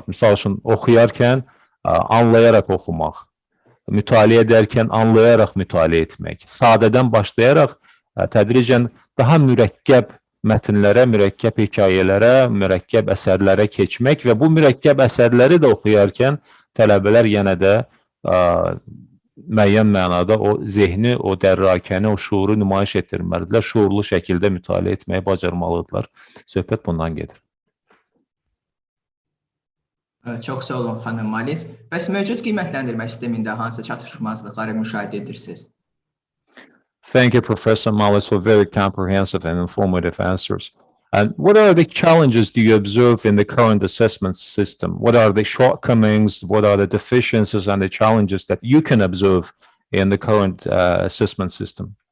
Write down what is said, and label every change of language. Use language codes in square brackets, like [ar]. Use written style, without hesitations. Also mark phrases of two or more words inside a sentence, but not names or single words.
[az] Misal üçün, oxuyarkən anlayaraq oxumaq, mütaliə edərkən anlayaraq mütaliə etmək, sadədən başlayaraq tədricən daha mürəkkəb mətnlərə, mürəkkəb hekayələrə, mürəkkəb əsərlərə keçmək və bu mürəkkəb əsərləri də oxuyarkən tələbələr yenə də müəyyən mənada o zehni, o dərrakəni, o şuuru nümayiş etdirməlidirlər, şuurlu şəkildə mütaliə etməyi bacarmalıdırlar. Söhbət bundan gedir. Çox sağ olun, xanım Mullis. Bəs mövcud qiymətləndirmə sistemində hansı çatışmazlıqları müşahidə edirsiniz? [en] Thank you, Professor Mullis, for very comprehensive and informative answers. And what are the challenges do you observe in the current assessment system? What are the shortcomings? What are the deficiencies and the challenges that you can observe in the current assessment system?